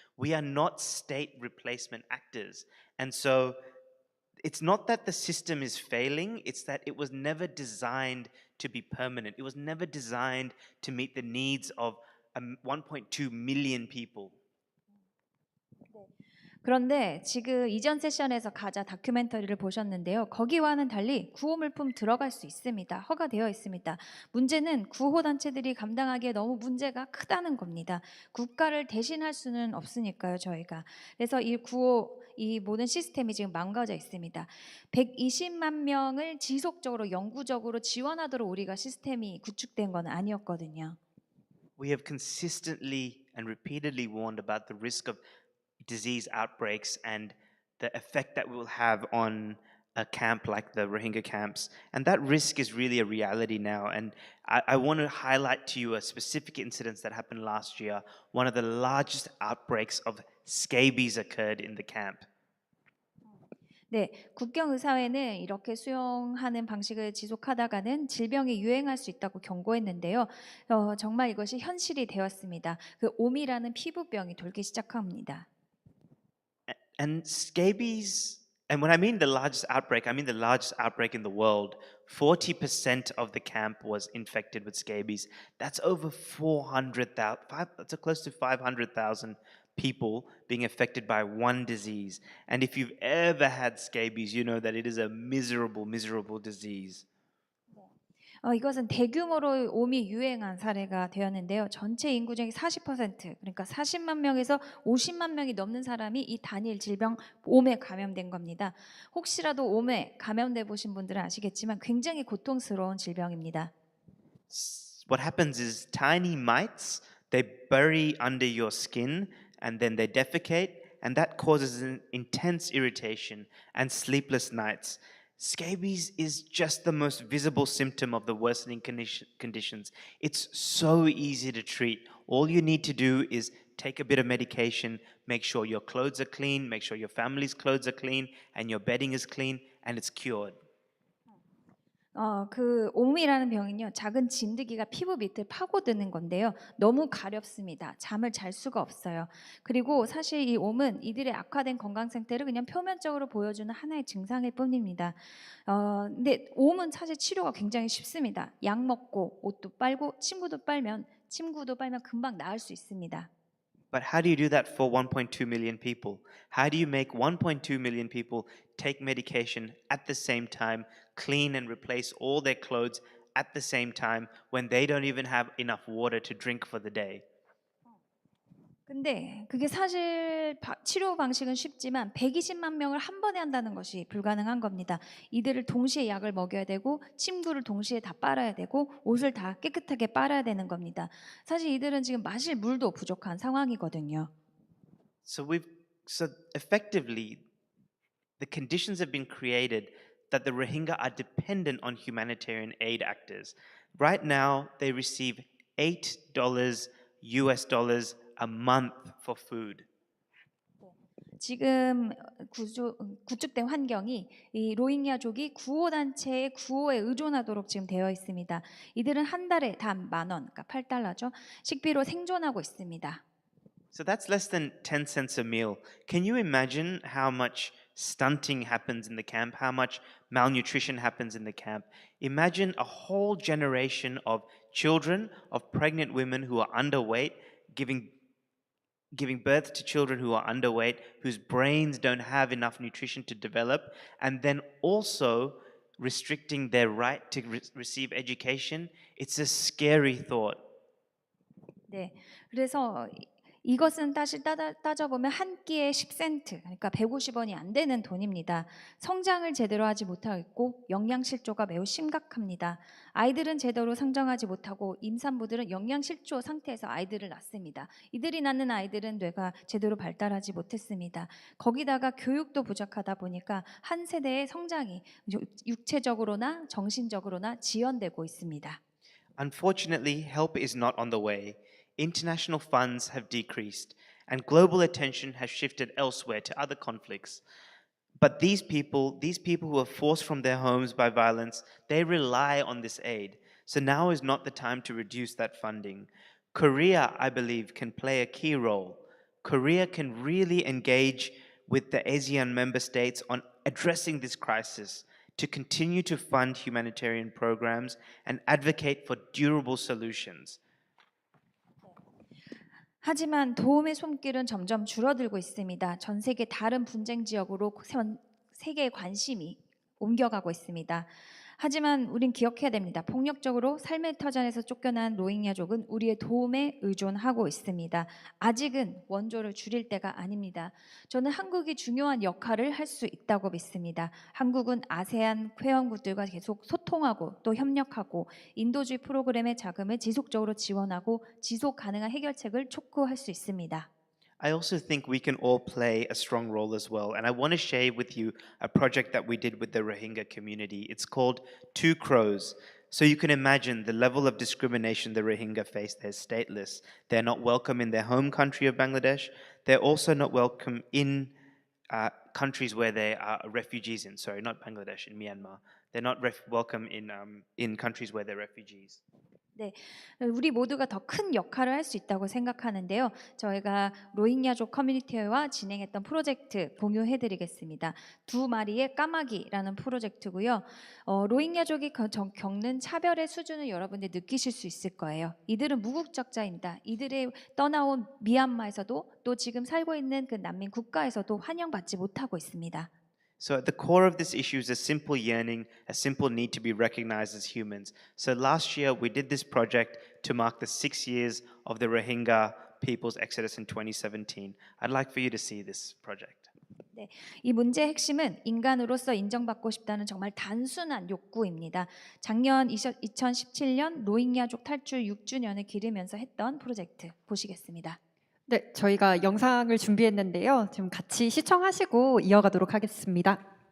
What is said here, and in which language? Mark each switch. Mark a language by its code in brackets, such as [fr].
[en] We are not state replacement actors. And so it's not that the system is failing, it's that it was never designed to be permanent. It was never designed to meet the needs of 1.2 million people. [ko] 그런데 지금 이전 세션에서 가자 다큐멘터리를 보셨는데요. 거기와는 달리 구호 물품 들어갈 수 있습니다. 허가되어 있습니다. 문제는 구호 단체들이 감당하기에 너무 문제가 크다는 겁니다. 국가를 대신할 수는 없으니까요, 저희가. 그래서 이 모든 시스템이 지금 망가져 있습니다. 120만 명을 지속적으로 영구적으로 지원하도록 우리가 시스템이 구축된 건 아니었거든요. [en] We have consistently and repeatedly warned about the risk of disease outbreaks and the effect that will have on a camp like the Rohingya camps. And that risk is really a reality now. And I want to highlight to you a specific incident that happened last year. One of the largest outbreaks of scabies occurred in the camp. [ko] 네, 국경의사회는 이렇게 수용하는 방식을 지속하다가는 질병이 유행할 수 있다고 경고했는데요. 정말 이것이 현실이 되었습니다. 그 오미라는 피부병이 돌기 시작합니다. [en] And scabies, and when I mean the largest outbreak, I mean the largest outbreak in the world. 40% of the camp was infected with scabies. That's over 400,000, that's close to 500,000 people being affected by one disease. And if you've ever had scabies, you know that it is a miserable, miserable disease. [ko] 이것은 대규모로 옴이 유행한 사례가 되었는데요. 전체 인구 중에 40%, 그러니까 40만 명에서 50만 명이 넘는 사람이 이 단일 질병 옴에 감염된 겁니다. 혹시라도 옴에 감염돼 보신 분들은 아시겠지만 굉장히 고통스러운 질병입니다. [en] What happens is tiny mites, they bury under your skin and then they defecate, and that causes an intense irritation and sleepless nights. Scabies is just the most visible symptom of the worsening conditions. It's so easy to treat. All you need to do is take a bit of medication, make sure your clothes are clean, make sure your family's clothes are clean, and your bedding is clean, and it's cured. [ko] 그 옴이라는 병은요, 작은 진드기가 피부 밑을 파고드는 건데요. 너무 가렵습니다. 잠을 잘 수가 없어요. 그리고 사실 이 옴은 이들의 악화된 건강 상태를 그냥 표면적으로 보여주는 하나의 증상일 뿐입니다. 근데 옴은 사실 치료가 굉장히 쉽습니다. 약 먹고 옷도 빨고 침구도 빨면 금방 나을 수 있습니다. [en] But how do you do that for 1.2 million people? How do you make 1.2 million people take medication at the same time, clean and replace all their clothes at the same time when they don't even have enough water to drink for the day? [ko] 근데 그게 사실 치료 방식은 쉽지만 120만 명을 한 번에 한다는 것이 불가능한 겁니다. 이들을 동시에 약을 먹여야 되고 침구를 동시에 다 빨아야 되고 옷을 다 깨끗하게 빨아야 되는 겁니다. 사실 이들은 지금 마실 물도 부족한 상황이거든요. [en] So effectively, the conditions have been created that the Rohingya are dependent on humanitarian aid actors. Right now, they receive $8 US dollars a month for food. [ko] 지금 구축된 환경이 이 로힝야족이 구호단체의 구호에 의존하도록 지금 되어 있습니다. 이들은 한 달에 단 10,000원, 그러니까 $8죠. 식비로 생존하고 있습니다. [en] So that's less than 10 cents a meal. Can you imagine how much stunting happens in the camp, how much malnutrition happens in the camp? Imagine a whole generation of children, of pregnant women who are underweight, giving birth to children who are underweight, whose brains don't have enough nutrition to develop, and then also restricting their right to receive education. It's a scary thought. [ko] 네, 그래서 이것은 다시 따져보면 한 끼에 10센트, 그러니까 150원이 안 되는 돈입니다. 성장을 제대로 하지 못하고 영양실조가 매우 심각합니다. 아이들은 제대로 성장하지 못하고 임산부들은 영양실조 상태에서 아이들을 낳습니다. 이들이 낳는 아이들은 뇌가 제대로 발달하지 못했습니다. 거기다가 교육도 부족하다 보니까 한 세대의 성장이 육체적으로나 정신적으로나 지연되고 있습니다. [en] Unfortunately, help is not on the way. International funds have decreased, and global attention has shifted elsewhere to other conflicts. But these people who are forced from their homes by violence, they rely on this aid. So now is not the time to reduce that funding. Korea, I believe, can play a key role. Korea can really engage with the ASEAN member states on addressing this crisis, to continue to fund humanitarian programs and advocate for durable solutions. [ko] 하지만 도움의 손길은 점점 줄어들고 있습니다. 전 세계 다른 분쟁 지역으로 세계의 관심이 옮겨가고 있습니다. 하지만 우린 기억해야 됩니다. 폭력적으로 삶의 터전에서 쫓겨난 로힝야족은 우리의 도움에 의존하고 있습니다. 아직은 원조를 줄일 때가 아닙니다. 저는 한국이 중요한 역할을 할 수 있다고 믿습니다. 한국은 아세안 회원국들과 계속 소통하고 또 협력하고 인도주의 프로그램의 자금을 지속적으로 지원하고 지속 가능한 해결책을 촉구할 수 있습니다. [en] I also think we can all play a strong role as well. And I want to share with you a project that we did with the Rohingya community. It's called Two Crows. So you can imagine the level of discrimination the Rohingya face. They're stateless. They're not welcome in their home country of Bangladesh. They're also not welcome in countries where they are refugees in. Sorry, not Bangladesh, in Myanmar. They're not welcome in countries where they're refugees. [ko] 네, 우리 모두가 더 큰 역할을 할 수 있다고 생각하는데요. 저희가 로힝야족 커뮤니티와 진행했던 프로젝트 공유해드리겠습니다. 두 마리의 까마귀라는 프로젝트고요. 로힝야족이 겪는 차별의 수준을 여러분들이 느끼실 수 있을 거예요. 이들은 무국적자입니다. 이들의 떠나온 미얀마에서도 또 지금 살고 있는 그 난민 국가에서도 환영받지 못하고 있습니다. [en] So at the core of this issue is a simple yearning, a simple need to be recognized as humans. So last year we did this project to mark the 6 years of the Rohingya people's exodus in 2017. I'd like for you to see this project. [ko] 네, 이 문제의 핵심은 인간으로서 인정받고 싶다는 정말 단순한 욕구입니다. 작년 2017년 로힝야족 탈출 6주년을 기리면서 했던 프로젝트 보시겠습니다. 네, 저희가 영상을 준비했는데요. 좀 같이 시청하시고 이어가도록 하겠습니다.